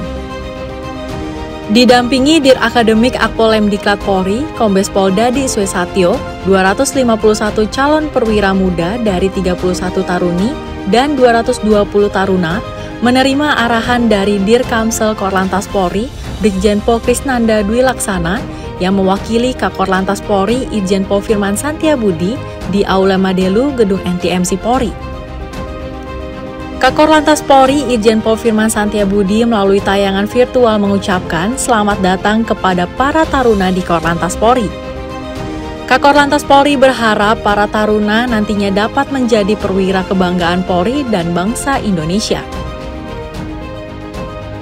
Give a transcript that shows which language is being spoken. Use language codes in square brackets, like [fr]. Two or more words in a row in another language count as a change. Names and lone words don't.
[id] Didampingi Dir Akademik Akpol Lemdiklat Polri, Kombes Pol Dadi Swesatyo, 251 calon perwira muda dari 31 taruni dan 220 taruna menerima arahan dari Dirkamsel Korlantas Polri, Brigjen Pol Krisnanda Dwi Laksana, yang mewakili Kakor Lantas Polri Irjen Pol Firman Santiabudi di Aula Madelu, Gedung NTMC Polri. Kakor Lantas Polri Irjen Pol Firman Santiabudi melalui tayangan virtual mengucapkan selamat datang kepada para taruna di Korlantas Polri. Kakor Lantas Polri berharap para taruna nantinya dapat menjadi perwira kebanggaan Polri dan bangsa Indonesia.